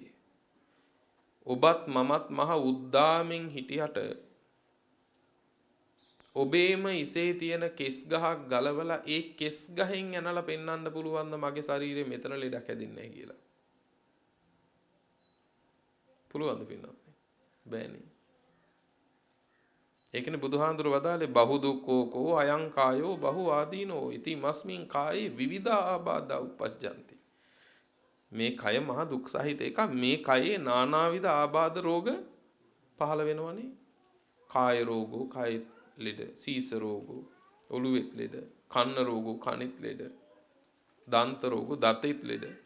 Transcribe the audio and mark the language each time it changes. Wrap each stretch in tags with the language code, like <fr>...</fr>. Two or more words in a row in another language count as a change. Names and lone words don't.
<si>ඔබත් මමත් මහ උද්දාමෙන් හිටියට ඔබේම ඉසේ තියෙන කෙස් ගහක් ගලවලා ඒ කෙස් ගහෙන් ඇනලා පෙන්වන්න පුළුවන් ද මගේ ශරීරේ මෙතන ලෙඩක් හැදින්නේ නැහැ කියලා? පුළුවන්ද පින්නත්? බෑනේ. ඒකනේ බුදුහාඳුර වදාලේ</si> <pi>බහු දුක්ඛෝ අයං කායෝ බහු ආදීනෝ ඉති මස්මින් කායේ විවිධා ආබාධා උපජ්ජಂತಿ.</pi> <si>මේ කය මහ දුක් සහිත එකක්. මේ කයේ නානාවිද ආබාධ රෝග පහළ වෙනවනේ.</si> <pi>කාය රෝගෝ</pi> <si>කාය ලෙඩ,</si> <pi>සීස රෝගෝ</pi> <si>ඔළුවෙත් ලෙඩ,</si> <pi>කන්න රෝගෝ</pi> <si>කනෙත් ලෙඩ,</si> <pi>දන්ත රෝගෝ</pi> <si>දතෙත් ලෙඩ.</si>